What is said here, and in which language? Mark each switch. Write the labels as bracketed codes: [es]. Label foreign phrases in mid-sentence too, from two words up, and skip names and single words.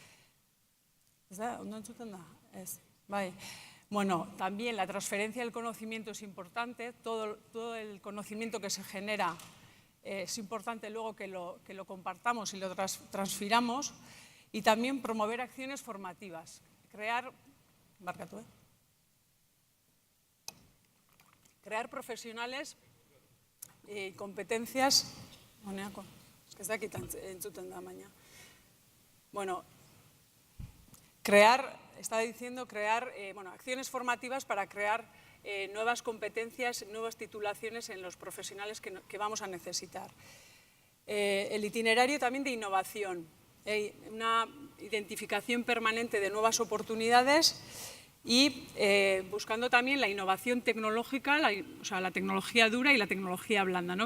[es] Bueno, también la transferencia del conocimiento es importante, todo el conocimiento que se genera es importante luego que lo compartamos y lo transfiramos, y también promover acciones formativas, crear profesionales y competencias. Es que está aquí [eu] entzuten da baina. [es] Bueno, crear acciones formativas para crear nuevas competencias, nuevas titulaciones en los profesionales que vamos a necesitar. El itinerario también de innovación, una identificación permanente de nuevas oportunidades y buscando también la innovación tecnológica, la tecnología dura y la tecnología blanda, ¿no?